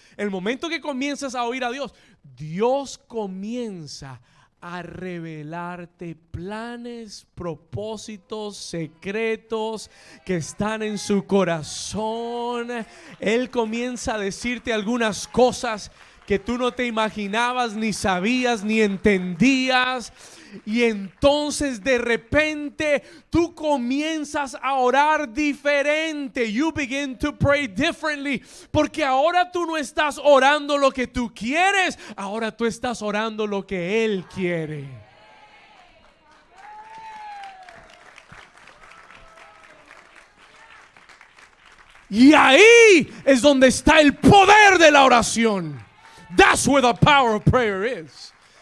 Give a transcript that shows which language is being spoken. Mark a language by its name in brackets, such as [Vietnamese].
[Spanish] El momento que comienzas a oír a Dios, Dios comienza a revelarte planes, propósitos, secretos que están en su corazón. Él comienza a decirte algunas cosas que tú no te imaginabas, ni sabías, ni entendías. Y entonces de repente tú comienzas a orar diferente. [English] You begin to pray differently. [Spanish] Porque ahora tú no estás orando lo que tú quieres. Ahora tú estás orando lo que Él quiere. Y ahí es donde está el poder de la oración. [English] That's where the power of prayer is.